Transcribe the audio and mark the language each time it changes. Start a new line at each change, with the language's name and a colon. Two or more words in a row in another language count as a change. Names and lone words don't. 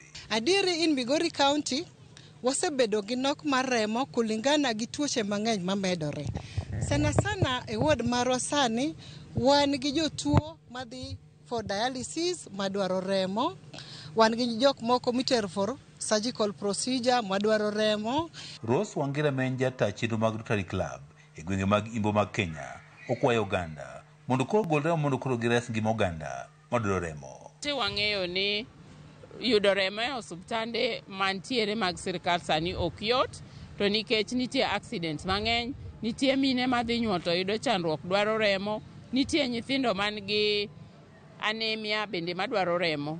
Luo (Kenya and Tanzania): Adieri in Migori County wasebedo gi nok mar remo kulingana gi tuoche mang'eny mamedore. Sana sana e ward marwa sani wan gi jotuo madhi
English: for dialysis
Luo (Kenya and Tanzania): madwaro remo, wan gi jok moko mitero
English: for surgical procedure
Luo (Kenya and Tanzania): madwaro remo. Rose Wangira menja ta chenro mag Rotary Club e gwenge mag Imbo mag Kenya okwayo oganda mondo koro gol remo mondo koro gires ngima oganda madwaro remo. Wang'eyo ni yudo remo e osuptande mantiere mag sirkal sani ok yot, to nikech nitie accidents mang'eny, nitie mine madhi nyuol to yudo chandruok dwaro remo, nitie nyithindo man gi anemia bende madwaro remo.